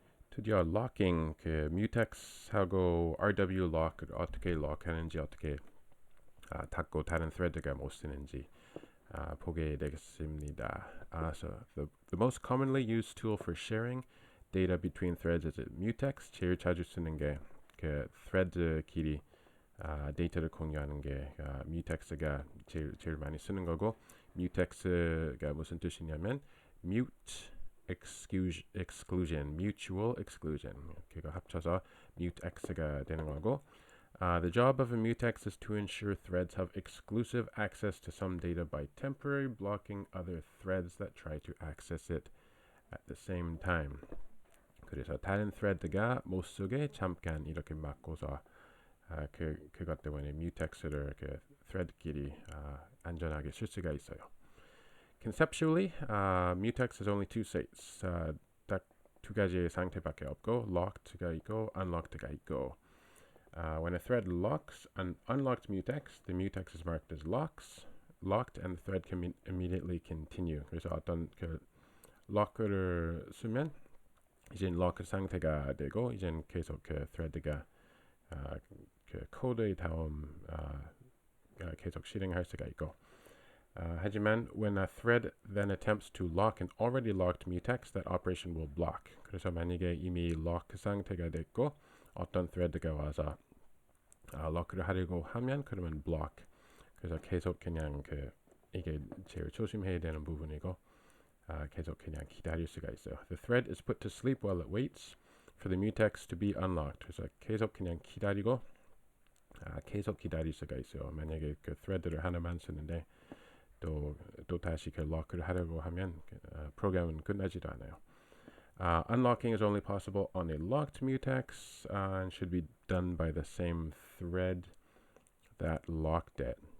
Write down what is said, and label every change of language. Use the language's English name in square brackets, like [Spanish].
[Korean] 드디어 locking 그 mutex하고 RwLock 어떻게 lock하는지 어떻게 닫고 다른 thread가 못 쓰는지 보게 되겠습니다. [English] So the most commonly used tool for sharing data between threads is mutex. [Korean] 제일 자주 쓰는 게 그 thread끼리 데이터를 공유하는 게 mutex가 제일 많이 쓰는 거고 mutex가 무슨 뜻이냐면 mute exclusion, mutual exclusion. 그거 합쳐서 mutex가 되는 거고 [English] the job of a mutex is to ensure threads have exclusive access to some data by temporarily blocking other threads that try to access it at the same time. [Korean] 그래서 다른 thread가 못 쓰게 잠깐 이렇게 막고서 그것 때문에 mutex를 그 thread끼리 안전하게 쓸 수가 있어요. [English] Conceptually, mutex has only two states. [Korean] 딱 두 가지의 상태밖에 없고 locked가 있고 unlocked가 있고 [English] when a thread locks an unlocked mutex, the mutex is marked as locked, and the thread can immediately continue. [Korean] 그래서 어떤 그 lock를 쓰면 이제 lock 상태가 되고 이제 계속 그 thread가 그 코드의 다음 계속 실행할 수가 있고. 하지만 [English] when a thread then attempts to lock an already locked mutex, that operation will block. [Korean] 그래서 만약에 이미 lock 상태가 됐고 어떤 thread가 와서 lock를 하려고 하면 그러면 block. 그래서 계속 그냥 이게 제일 조심해야 되는 부분이고 계속 그냥 기다릴 수가 있어요. [English] The thread is put to sleep while it waits for the mutex to be unlocked. [Korean] 그래서 계속 그냥 기다리고 계속 기다릴 수가 있어요. 만약에 그 thread를 하나만 쓰는데 또 다시 그 lock를 하려고 하면 프로그램은 끝나지도 않아요. [English] Unlocking is only possible on a locked mutex and should be done by the same thread that locked it.